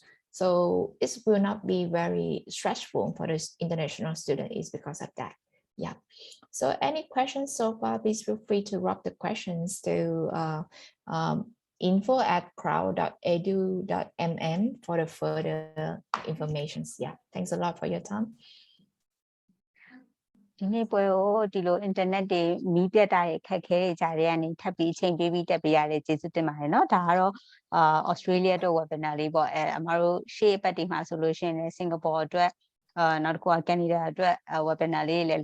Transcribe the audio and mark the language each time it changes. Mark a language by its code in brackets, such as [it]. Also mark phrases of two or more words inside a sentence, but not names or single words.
[en] So it will not be very stressful for the international student, is because of that. Yeah. So any questions so far, please feel free to drop the questions to info@crowd.edu.mm for the further informations. Yeah, thanks a lot for your time. [my] ဒီနေ့ပွဲကိုဒီလို internet တွေမီးပြတ်တာရဲ့ခက်ခဲတဲ့ကြားတွေကနေထပ်ပြီးချိန်ပေးပြီးတက်ပေးရတဲ့ကျေးဇူးတင်ပါတယ်เนาะဒါကတော့Australia အတွက် webinar လေးပေါ့အမတို့ရှေ့အပတ်ဒီမှာဆိုလို့ရှိရင်လည်း Singapore အတွက်နောက်တစ်ခုက Canada အတွက် webinar လေးလည်း